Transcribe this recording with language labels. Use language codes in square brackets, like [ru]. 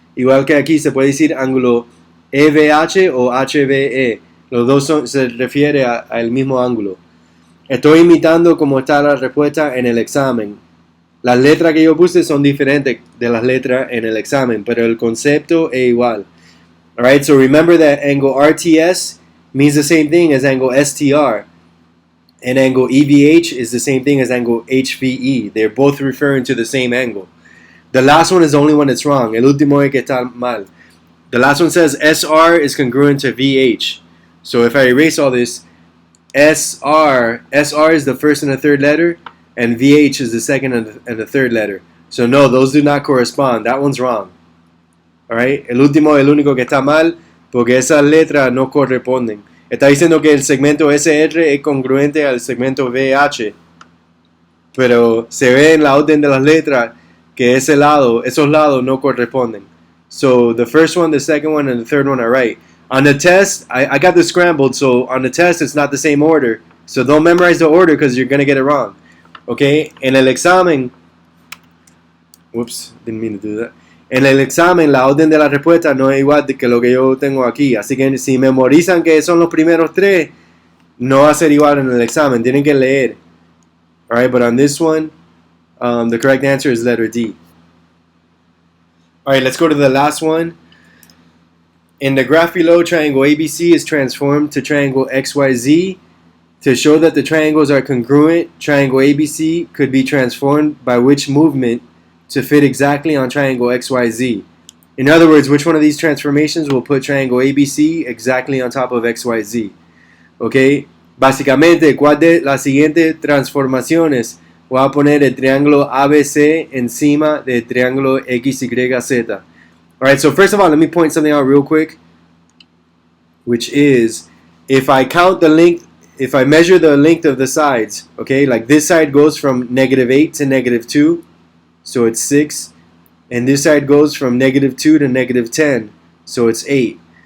[es] Igual que aquí se puede decir ángulo EVH o HVE. Los dos se refiere al mismo ángulo. Estoy imitando cómo está la respuesta en el examen. Las letras que yo puse son diferentes de las letras en el examen, pero el concepto es igual. [en] Alright, so remember that angle RTS means the same thing as angle STR. And angle EVH is the same thing as angle HVE. They're both referring to the same angle. The last one is the only one that's wrong. [es] El último es que está mal. [en] The last one says SR is congruent to VH. So if I erase all this, SR is the first and the third letter, and VH is the second and the third letter. So no, those do not correspond. That one's wrong. Alright, [es] el último es el único que está mal, porque esas letras no corresponden. Está diciendo que el segmento SR es congruente al segmento VH, pero se ve en la orden de las letras que esos lados no corresponden. [en] So the first one, the second one, and the third one are right. On the test, I got this scrambled, so on the test it's not the same order. So don't memorize the order because you're going to get it wrong. Okay? [es] En el examen, [en] whoops, didn't mean to do that. [es] En el examen, la orden de la respuesta no es igual que lo que yo tengo aquí. Así que si memorizan que son los primeros 3, no va a ser igual en el examen. Tienen que leer. [en] Alright, but on this one, the correct answer is letter D. Alright, let's go to the last one. In the graph below, triangle ABC is transformed to triangle XYZ. To show that the triangles are congruent, triangle ABC could be transformed by which movement to fit exactly on triangle XYZ. In other words, which one of these transformations will put triangle ABC exactly on top of XYZ? Okay? [es] Básicamente, ¿cuál de las siguientes transformaciones va a poner el triángulo ABC encima del triángulo XYZ? [en] Alright, so first of all, let me point something out real quick, which is, if I measure the length of the sides, okay, like this side goes from -8 to -2, so it's 6, and this side goes from -2 to -10, so it's 8.